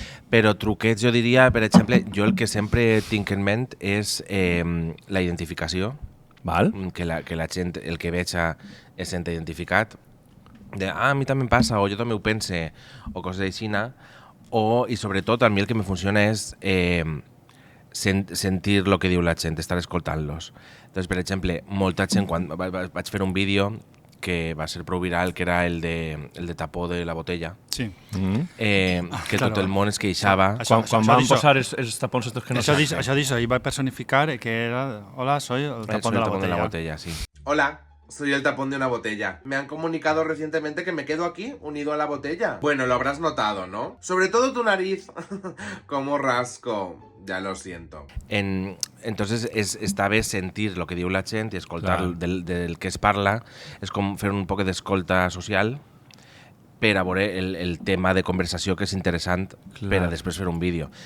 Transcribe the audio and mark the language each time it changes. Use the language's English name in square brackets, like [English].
[Catalan] Però truquets, jo diria, per exemple, jo el que sempre tinc en ment és la identificació, que la gent, el que veig es sent identificat, de a mi també em passa, o jo també ho pense, o coses així, i sobretot a mi el que me funciona és sentir el que diu la gent, estar escoltant-los. Doncs, per exemple, molta gent, quan vaig fer un vídeo que va ser prou viral, que era el de tapó de la botella, que tot el món es queixava. Quan van posar els tapons estos que no saben. Això ahí va a personificar que era, [Spanish] hola, soy el tapón de la botella. [Catalan] Sí. [Spanish] Hola. Soy el tapón de una botella. Me han comunicado recientemente que me quedo aquí, unido a la botella. Bueno, lo habrás notado, ¿no? Sobre todo tu nariz. Como rasco. Ya lo siento. [Catalan] Entonces, està bé sentir el que diu la gent i escoltar del que es parla. És com fer un poc d'escolta social per a veure el tema de conversació que és interessant per a després fer un vídeo.